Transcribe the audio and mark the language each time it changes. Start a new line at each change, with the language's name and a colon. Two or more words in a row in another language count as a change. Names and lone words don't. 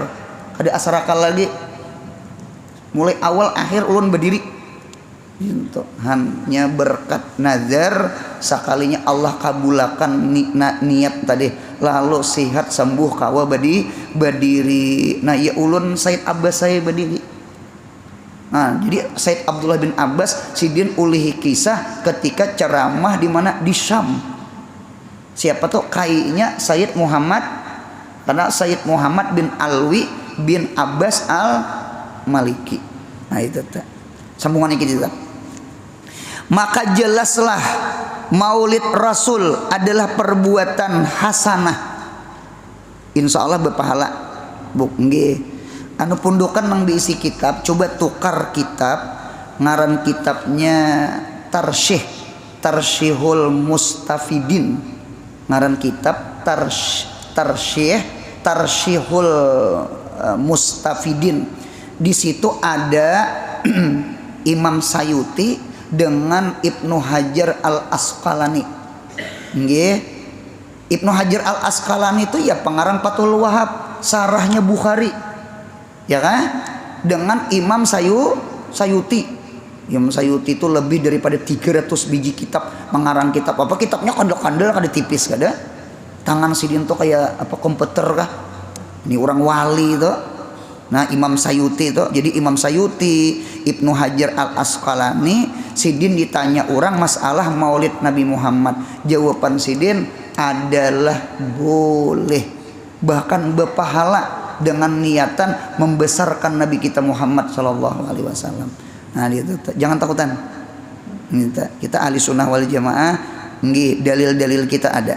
Indonesian: Ada asrakal lagi.
Banjar: Mulai awal akhir ulun berdiri. Itu hanya berkat nazar sekalinya Allah kabulakan niat tadi, lalu sihat sembuh kawa berdiri. Nah ya ulun Said Abbas saya berdiri. Nah jadi Said Abdullah bin Abbas sidin ulihi kisah ketika ceramah di mana, di Syam. Siapa tuh kayaknya Sayyid Muhammad, karena Sayyid Muhammad bin Alwi bin Abbas al Maliki.
Indonesian: Nah itu tuh sambungan ini kita. Maka jelaslah maulid Rasul adalah perbuatan hasanah,
Arabic: إن شاء الله
Indonesian: berpahala.
Banjar: Buk nggih anu pundukan nang diisi kitab, coba tukar kitab, ngaran kitabnya Tarsyihul Mustafidin, ngaran kitab Tarsyihul Mustafidin.
Indonesian: Di situ ada Imam Sayuti dengan Ibnu Hajar al-Asqalani. Nggih. Ibnu Hajar al-Asqalani itu ya pengarang Fathul Wahhab, sarahnya Bukhari. Ya kan? Dengan Imam Sayuti. Imam Sayuti itu lebih daripada 300 biji kitab, mengarang kitab.
Banjar: Apa kitabnya kandel-kandel, kada tipis kada. Tangan sidin tuh kayak apa komputer kah?
Indonesian: Ini orang wali itu. Nah Imam Sayuti itu, jadi Imam Sayuti, Ibnu Hajar al-Asqalani, sidin ditanya orang masalah maulid Nabi Muhammad, jawaban sidin adalah boleh, bahkan berpahala dengan niatan membesarkan Nabi kita Muhammad
Arabic: صلى الله عليه وسلم.
Indonesian: Nah itu jangan takutan, kita ahli
Arabic: السنة والجماعة,
Indonesian: dalil-dalil kita ada.